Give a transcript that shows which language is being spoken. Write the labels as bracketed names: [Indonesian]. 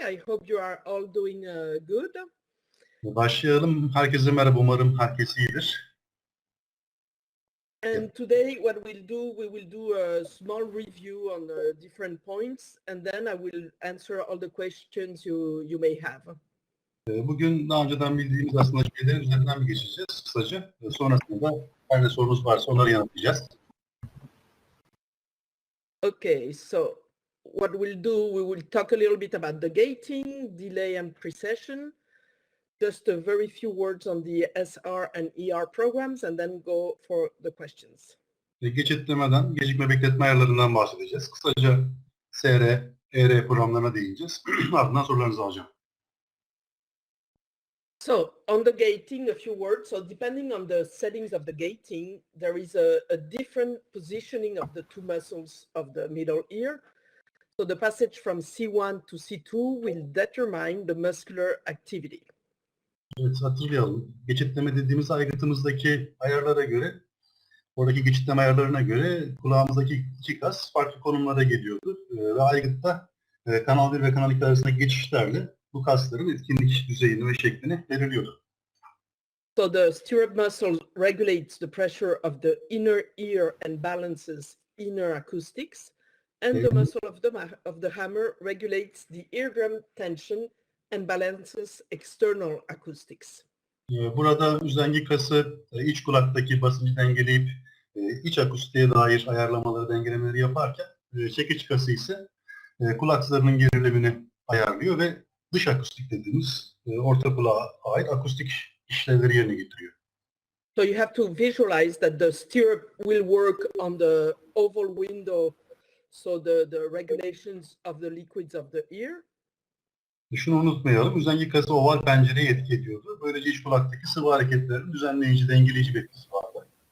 [English] I hope you are all doing good. [Turkish] Başlayalım. Herkese merhaba. Umarım herkes iyidir. [English] And today what we will do a small review on different points, and then I will answer all the questions you may have. [Turkish] Bugün daha önceden bildiğimiz aslında şeylerin üzerinden bir geçeceğiz kısaca. Sonrasında her ne sorunuz varsa onları yanıtlayacağız. [English] Okay, so what we'll do, we will talk a little bit about the gating, delay and precession, just a very few words on the SR and ER programs, and then go for the questions. [Turkish] Geçitlemeden, gecikme bekletme ayarlarından bahsedeceğiz. Kısaca SR, ER programlarına değineceğiz. Ardından sorularınızı alacağım. [English] So on the gating, a few words. So depending on the settings of the gating, there is a different positioning of the two muscles of the middle ear. So the passage from C1 to C2 will determine the muscular activity. [Turkish] Evet, hatırlayalım. Geçitleme dediğimiz aygıtımızdaki ayarlara göre, oradaki geçitleme ayarlarına göre kulağımızdaki iki kas farklı konumlara geliyordu. Ve aygıtta kanal 1 ve kanal 2 arasındaki geçişlerle bu kasların etkinlik düzeyini ve şeklini belirliyordu. [English] So the stirrup muscle regulates the pressure of the inner ear and balances inner acoustics, and the muscle of the hammer regulates the eardrum tension and balances external acoustics. [Turkish] Burada üzengi kası iç kulaktaki basıncı dengeleyip iç akustiğe dair ayarlamaları, dengelemeleri yaparken çekiç kası ise kulak zarının gerilimini ayarlıyor ve dış akustik dediğimiz orta kulağa ait akustik işlevleri yerine getiriyor. [English] So you have to visualize that the stirrup will work on the oval window, so the regulations of the liquids of the ear. [Turkish] Şunu unutmayalım, üzengi kası oval pencereye etki ediyordu. Böylece iç kulaktaki sıvı hareketlerin düzenleyici, dengeleyici bir etkisi vardı.